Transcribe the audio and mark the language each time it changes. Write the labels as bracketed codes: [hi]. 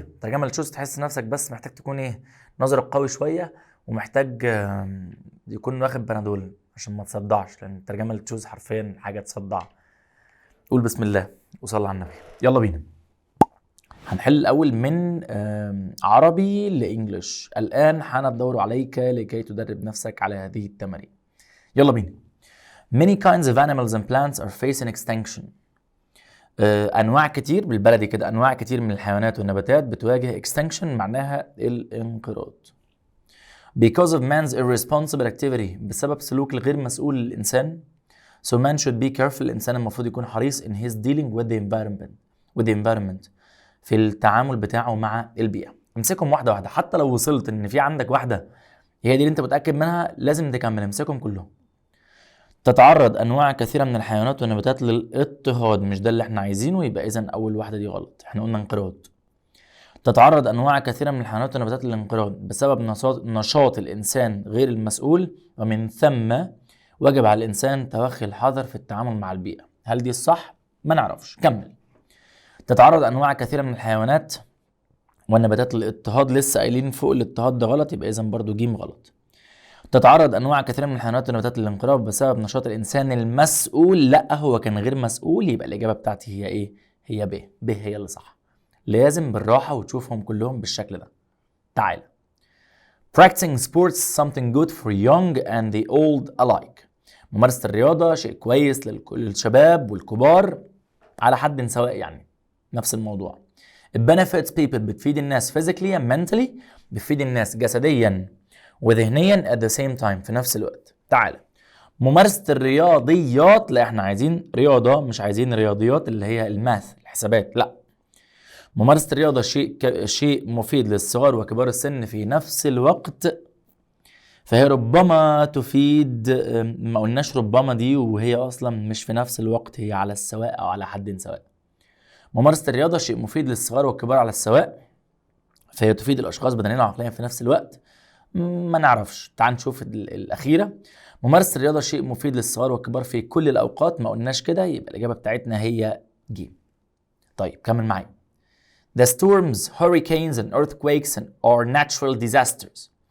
[ar] الترجمه اللي تشوز تحس نفسك بس محتاج تكون ايه، نظرك قوي شويه، ومحتاج يكون واخد بنادول عشان ما تصدعش، لان الترجمه اللي تشوز حرفيا حاجه تصدع. قول بسم الله وصلي على النبي. يلا بينا. هنحل الاول من عربي لانجلش. الان حان الدور عليك لكي تدرب نفسك على هذه التمارين. يلا بينا. [en] Many kinds of animals and plants are facing extinction. [ar] انواع كتير، بالبلدي كده انواع كتير من الحيوانات والنباتات بتواجه extinction، معناها الانقراض. [en] Because of man's irresponsible activity، [ar] بسبب سلوك الغير مسؤول للانسان. [en] So man should be careful، [ar] الانسان المفروض يكون حريص [en] in his dealing with the environment [ar] في التعامل بتاعه مع البيئة. امسكهم واحدة واحدة، حتى لو وصلت ان في عندك واحدة هي دي اللي انت متأكد منها لازم تكمل. امسكهم كلهم. تتعرض انواع كثيره من الحيوانات والنباتات للاضطهاد، مش ده اللي احنا عايزينه، يبقى اذا اول واحده دي غلط، احنا قلنا انقراض. تتعرض انواع كثيره من الحيوانات والنباتات للانقراض بسبب نشاط الانسان غير المسؤول، ومن ثم وجب على الانسان توخي الحذر في التعامل مع البيئه. هل دي الصح؟ ما نعرفش، كمل. تتعرض انواع كثيره من الحيوانات والنباتات للاضطهاد، لسه قايلين فوق الاضطهاد ده غلط، يبقى اذا برضو جيم غلط. تتعرض انواع كثيره من الحيوانات والنباتات للانقراض بسبب نشاط الانسان المسؤول، لا هو كان غير مسؤول، يبقى الاجابه بتاعتي هي ايه؟ هي ب هي اللي صح. لازم بالراحه وتشوفهم كلهم بالشكل ده. تعال. [en] Practicing sports something good for young and the old alike. [ar] ممارسه الرياضه شيء كويس للشباب والكبار على حد سواء، يعني نفس الموضوع. [en] It benefits people، [ar] بتفيد الناس [en] physically and mentally، [ar] بتفيد الناس جسديا وذهنيا [en] at the same time [ar] في نفس الوقت. تعالى. ممارسة الرياضيات، لا احنا عايزين رياضة مش عايزين رياضيات اللي هي الماث الحسابات، لا. ممارسة الرياضة شيء مفيد للصغار وكبار السن في نفس الوقت، فهي ربما تفيد. ما قلناش ربما دي وهي اصلا مش في نفس الوقت، هي على السواء او على حد سواء. ممارسة الرياضة شيء مفيد للصغار والكبار على السواء، فهي تفيد الاشخاص بدنيا وعقليا في نفس الوقت. ما نعرفش، تعال نشوف الأخيرة. ممارسة الرياضة شيء مفيد للصغار والكبار في كل الأوقات، ما قلناش كده، يبقى الإجابة بتاعتنا هي ج. طيب كمل معايا. [en] The storms, hurricanes and earthquakes are natural disasters.